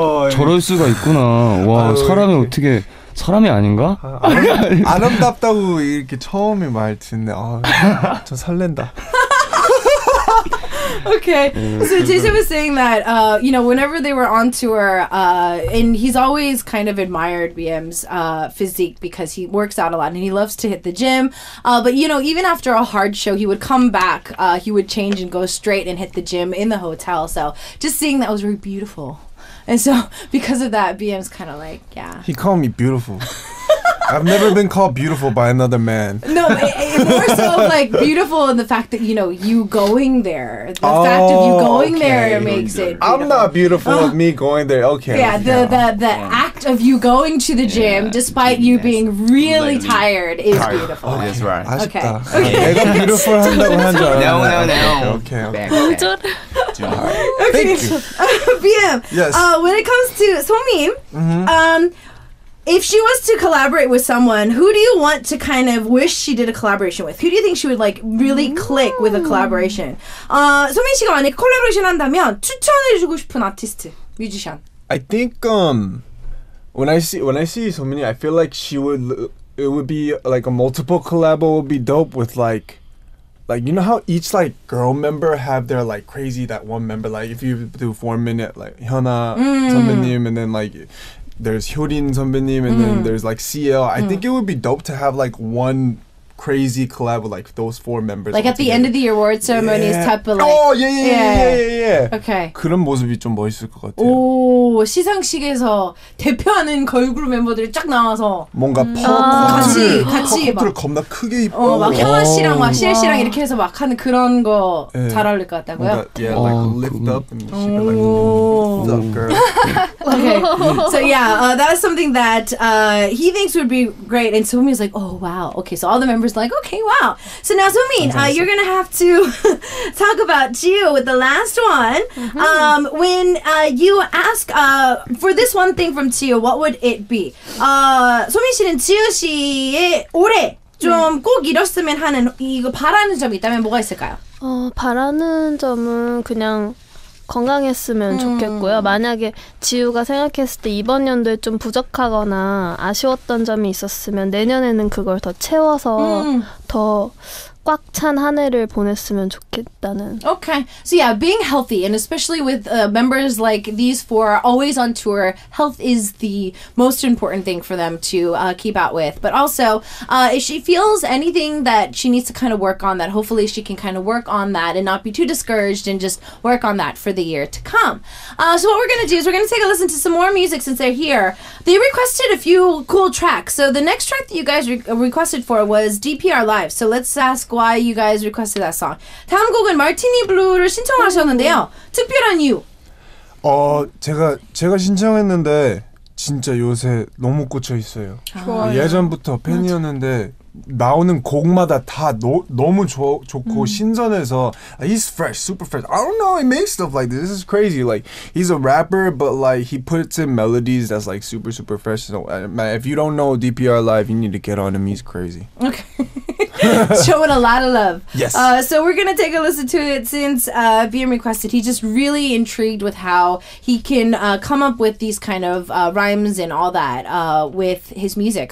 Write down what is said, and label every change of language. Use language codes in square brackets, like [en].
[ko] 저럴 수가 있구나. 와, 사람이 어떻게 사람이 아닌가? 아름답다고 이렇게 처음에 말 듣네. 저 설렌다. [en] Okay, so J.Seph was saying that whenever they were on tour, and he's always kind of admired BM's physique because he works out a lot and he loves to hit the gym. But even after a hard show, he would come back, he would change and go straight and hit the gym in the hotel. So just seeing that was very beautiful. And so because of that, BM's kind of like, yeah. He called me beautiful. I've never been called beautiful by another man. No, more so like beautiful in the fact that you going there. The fact of you going there makes it beautiful. I'm not beautiful of me going there. Okay. Yeah, the act of you going to the gym despite you being really tired is beautiful. Oh, that's right. [ko] 아쉽다. [en] Okay. [ko] 내가 beautiful 한다고 한 줄 알았는데. [en] No. Okay. Okay. BM. Yes. When it comes to Somin, if she was to collaborate with someone, who do you want to kind of wish she did a collaboration with? Who do you think she would like really click with a collaboration? [ko] 소민 씨가 만약에 콜라보레이션 한다면 추천해주고 싶은 아티스트, 뮤지션. [en] I think when I see Somin, I feel like it would be like a multiple collab would be dope with like you know how each like girl member have their like crazy that one member, like if you do 4 minute like HONA 선배님 and then like there's Hyorin 선배님 and then there's like CL. I think it would be dope to have like one crazy collab with like those 4 members. Like at the end of the award ceremonies type of like. Oh yeah. Okay. [ko] 그런 모습이 좀 멋있을 것 같아요. 오, 시상식에서 대표하는 걸그룹 멤버들이 쫙 나와서 뭔가 같이 커플을 막 겁나 크게 입고 막 형아 씨랑 막 시엘 씨랑 이렇게 해서 막 하는 그런 거 잘 어울릴 것 같다고요? [en] 뭔가, yeah, like lift up and she be like, what's up, girl? Okay, so yeah, that's something that he thinks would be great, and Somin's like, oh wow, okay, so all the members like, okay, wow. So now Somin, you're gonna have to talk about Jiwoo with the last one. When you ask for this one thing from Jiwoo, what would it be? [ko] 소민 씨는 지우 씨의 올해 좀 꼭 이뤘으면 하는 이거 바라는 점이 있다면 뭐가 있을까요? 바라는 점은 그냥 건강했으면 좋겠고요. 만약에 지우가 생각했을 때 이번 연도에 좀 부족하거나 아쉬웠던 점이 있었으면 내년에는 그걸 더 채워서 더 꽉 찬 한 해를 보냈으면 좋겠다는. [en] Okay. So yeah, being healthy, and especially with members like these 4 always on tour, health is the most important thing for them to keep out with. But also, if she feels anything that she needs to kind of work on, that hopefully she can kind of work on that and not be too discouraged and just work on that for the year to come. So what we're going to do is we're going to take a listen to some more music since they're here. They requested a few cool tracks. So the next track that you guys requested for was DPR Live. So let's ask why you guys requested that song. [ko] 다음 곡은 마티니 블루를 신청하셨는데요. 특별한 이유. 제가 신청했는데 진짜 요새 너무 꽂혀 있어요. 예전부터 팬이었는데 나오는 곡마다 다 너무 좋고 신선해서 [en] he's fresh, super fresh. I don't know, he makes stuff like this. This is crazy. Like he's a rapper, but like he puts in melodies that's like super fresh. So if you don't know DPR Live, you need to get on him. He's crazy. Okay. Showing a lot of love. Yes. So we're gonna take a listen to it since BM requested. He's just really intrigued with how he can come up with these kind of rhymes and all that with his music.